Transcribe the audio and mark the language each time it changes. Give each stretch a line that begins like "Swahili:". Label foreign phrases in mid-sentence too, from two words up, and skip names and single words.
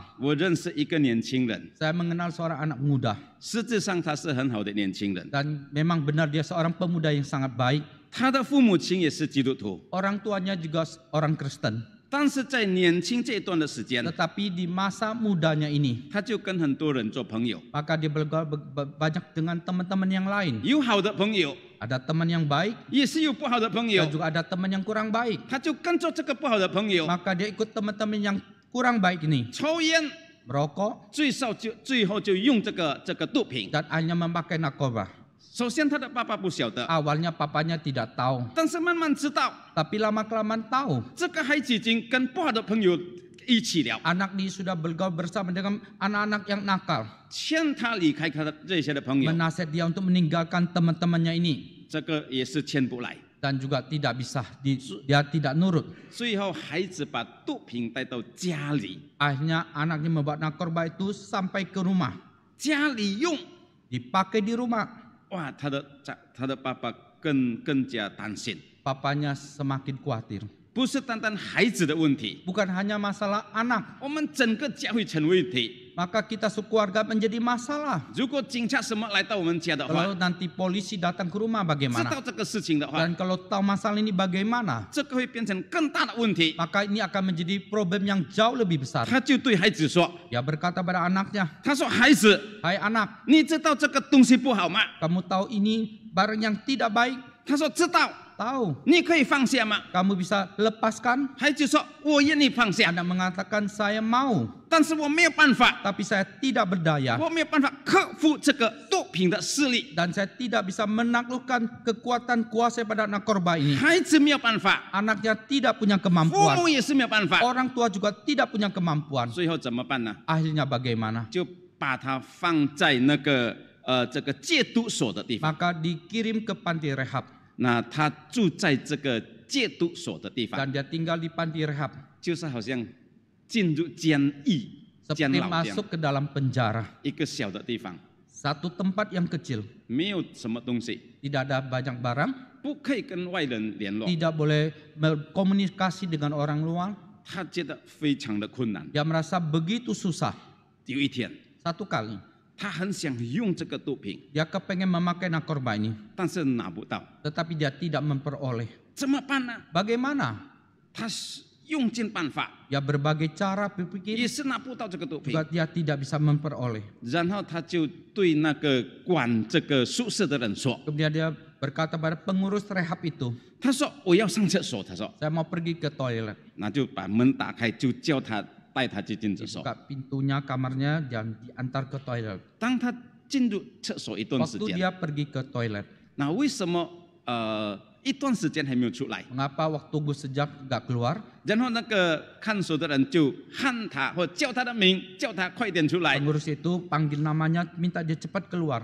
Chinese: 我认识一个年轻人，
Indonesian: Saya mengenal seorang anak muda.
Chinese: 实质上他是很好的年轻人，
Indonesian: Dan memang benar dia seorang pemuda yang sangat baik.
Chinese: 他的父母亲也是基督徒，
Indonesian: Orang tuanya juga orang Kristen.
Chinese: 但是在年轻这一段的时间，
Indonesian: Tetapi di masa mudanya ini,
Chinese: 他就跟很多人做朋友，
Indonesian: maka dia bergaul banyak dengan teman-teman yang lain.
Chinese: 有好的朋友，
Indonesian: Ada teman yang baik
Chinese: 也是有不好的朋
Indonesian: dan
Chinese: 友，
Indonesian: juga ada teman yang kurang baik.
Chinese: 他就跟着这个不好的朋友
Indonesian: Maka dia ikut teman-teman yang kurang baik ini.
Chinese: 抽烟，
Indonesian: Merokok
Chinese: 最后就用这个毒品。
Indonesian: dan hanya memakai narkoba.
Chinese: 首先他的爸爸不晓得，
Indonesian: Awalnya papanya tidak tahu.
Chinese: 但是慢慢知道，
Indonesian: Tapi lama-kelamaan tahu.
Chinese: 这个孩子已经跟不好的朋友一起了，
Indonesian: Anak ini sudah bergaul bersama dengan anak-anak yang nakal.
Chinese: 劝他离开他的这些的朋友，
Indonesian: Menasihat dia untuk meninggalkan teman-temannya ini.
Chinese: 这个也是劝不来。
Indonesian: Dan juga tidak bisa, dia tidak nurut.
Chinese: 最后孩子把毒品带到家里，
Indonesian: Akhirnya anaknya membawa narkoba itu sampai ke rumah.
Chinese: 家里用，
Indonesian: Dipakai di rumah.
Chinese: 哇，他的爸爸更加担心，
Indonesian: Papanya semakin khawatir.
Chinese: 不是单单孩子的问题，
Indonesian: Bukan hanya masalah anak.
Chinese: 我们整个家会成问题。
Indonesian: Maka kita sekeluarga menjadi masalah.
Chinese: 如果警察什么来到我们家的话，
Indonesian: Kalau nanti polisi datang ke rumah
Chinese: 知
Indonesian: bagaimana?
Chinese: 道这个事情的话，
Indonesian: Dan kalau tahu masalah ini bagaimana?
Chinese: 这个会变成更大的问题。
Indonesian: Maka ini akan menjadi problem yang jauh lebih besar.
Chinese: 他就对孩子说
Indonesian: Dia berkata pada anaknya,
Chinese: 他说孩子，
Indonesian: Hai anak,
Chinese: 你知道这个东西不好吗？
Indonesian: kamu tahu ini barang yang tidak baik?
Chinese: 他说知道，
Indonesian: Tahu.
Chinese: 你可以放下吗？
Indonesian: Kamu bisa lepaskan?
Chinese: 孩子说我愿意放下，
Indonesian: Anak mengatakan saya mau,
Chinese: 但是我没有办法，
Indonesian: tapi saya tidak berdaya.
Chinese: 我没有办法克服这个毒品的势力。
Indonesian: Dan saya tidak bisa menaklukkan kekuatan kuasa pada narkoba ini.
Chinese: 孩子没有办法，
Indonesian: Anaknya tidak punya
Chinese: 父
Indonesian: kemampuan.
Chinese: 母也是没有办法，
Indonesian: Orang tua juga tidak punya kemampuan.
Chinese: 最后怎么办呢？
Indonesian: Akhirnya bagaimana?
Chinese: 就把他放在那个这个戒毒所的地方。
Indonesian: Maka dikirim ke panti rehab.
Chinese: 那他住在这个戒毒所的地方，
Indonesian: Dan dia tinggal di panti rehab.
Chinese: 就是好像进入监狱、监
Indonesian: Seperti
Chinese: 牢这样
Indonesian: masuk ke dalam penjara.
Chinese: 一个小的地方，
Indonesian: Satu tempat yang kecil.
Chinese: 没有什么东西，
Indonesian: Tidak ada banyak barang.
Chinese: 不可以跟外人联络，
Indonesian: Tidak boleh berkomunikasi dengan orang luar.
Chinese: 他觉得非常的困难。
Indonesian: Dia merasa begitu susah.
Chinese: 有一天，
Indonesian: Satu kali
Chinese: 他很想用这个毒品，
Indonesian: dia kepengen memakai narkoba ini.
Chinese: 但是拿不到，
Indonesian: Tetapi dia tidak memperoleh.
Chinese: 怎么办呢？
Indonesian: Bagaimana?
Chinese: 他是用尽办法，
Indonesian: Ya berbagai cara
Chinese: 也
Indonesian: berpikir
Chinese: 是拿不到这个毒品
Indonesian: juga。dia tidak bisa memperoleh.
Chinese: 然后他就对那个管这个宿舍的人说
Indonesian: Kemudian dia berkata pada pengurus rehab itu,
Chinese: 他说我要上厕所，他说
Indonesian: saya mau pergi ke toilet.
Chinese: 那就把门打开，就叫他带他去进厕所。
Indonesian: Dibuka pintunya kamarnya dan diantar ke toilet.
Chinese: 当他进入厕所一段时
Indonesian: Waktu
Chinese: 间，
Indonesian: dia pergi ke toilet,
Chinese: 那为什么一段时间还没有出来？
Indonesian: mengapa waktu tunggu sejak nggak keluar?
Chinese: 然后那个看守的人就喊他或叫他的名，叫他快点出来。
Indonesian: Pengurus itu panggil namanya, minta dia cepat keluar.